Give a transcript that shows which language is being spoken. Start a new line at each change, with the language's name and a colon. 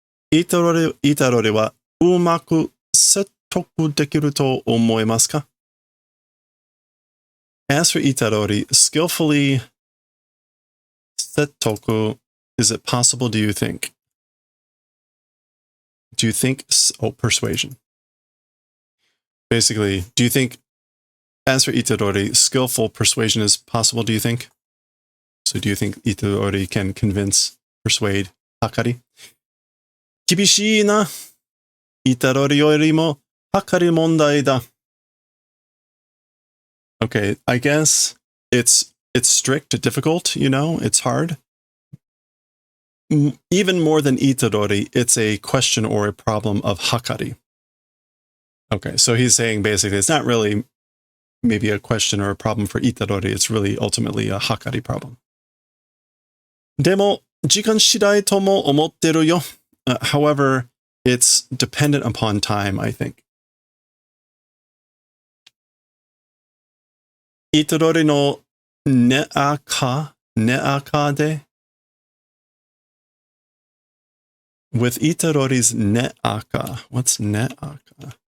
Japanese: イタロリはうまく説得できると思いますか?
English: As for Itarori, skillfully settoku, is it possible, do you think? Do you think, persuasion. Basically, do you think, as for Itarori, skillful persuasion is possible, do you think? So do you think Itarori can persuade Hakari?
Japanese: 厳しいな。 ItaroriよりもHakari問題だ.
English: Okay, I guess it's strict, difficult, you know, it's hard. Even more than Itarori, it's a question or a problem of Hakari. Okay, so he's saying basically it's not really maybe a question or a problem for Itarori, it's really ultimately a Hakari problem.
Japanese: でも、時間次第とも思ってるよ. However,
English: It's dependent upon time, I think.
Japanese: Itadori no neaka de.
English: With Itadori's neaka. What's neaka?